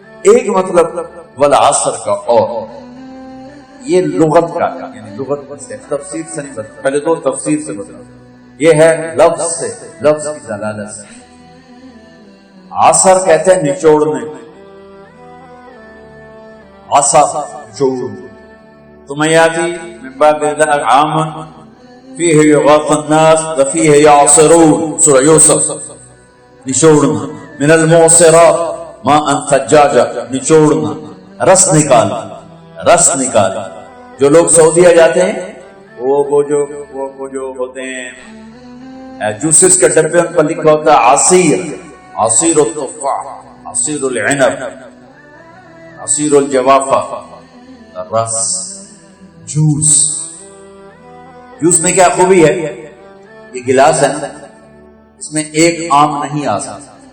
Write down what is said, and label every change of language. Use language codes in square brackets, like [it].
[ur] ایک مطلب والعصر کا، اور یہ لغت کا، یعنی لغت سے تفسیر سے نہیں بتا، پہلے تو تفسیر سے بتا. یہ ہے لفظ سے، لفظ کی دلالت سے. عصر کہتے ہیں نچوڑنے، عصر جوڑ. [ar] ثم يأتي من بعد ذلك عام فيه يغاث الناس وفيه يعصرون. [ur] سورہ یوسف. نچوڑنا. [ar] من المعصرات ماء ثجاجا، [ur] نچوڑنا، رس نکال، رس نکال. جو لوگ سعودیہ جاتے ہیں وہ جو ہوتے ہیں جوسز کے ڈبے، ان پر لکھا ہوتا ہے عصیر، عصیر التفاح، عصیر العنب، عصیر الجوافہ. رس، جوس. جوس میں کیا خوبی ہے؟ یہ گلاس ہے نا، اس میں ایک آم نہیں آ سکتا.